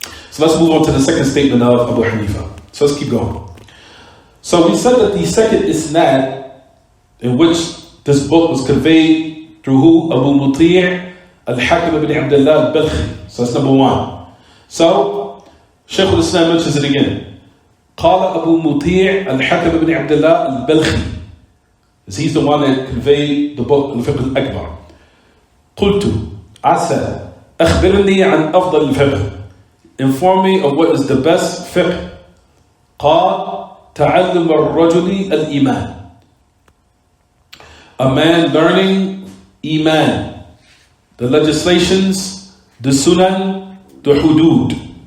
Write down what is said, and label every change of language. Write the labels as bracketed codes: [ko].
[en] So let's move on to the second statement of Abu Hanifa. So let's keep going. So we said that the second isnad in which this book was conveyed through who? Abu Muti' al-Hakim ibn Abdullah al-Balkhi. So that's number one. So, Shaykh al-Islam mentions it again. [ar] قال أبو مطيع الحكم بن عبد الله البلخي. [en] He's the one that conveyed the book الفقه الأكبر. [ar] قلت [en] I said [ar] أخبرني عن أفضل الفقه. [en] Inform me of what is the best fiqh. [ar] قال تعلم الرجل الإيمان. [en] A man learning Iman, the legislations, the sunan, the hudud,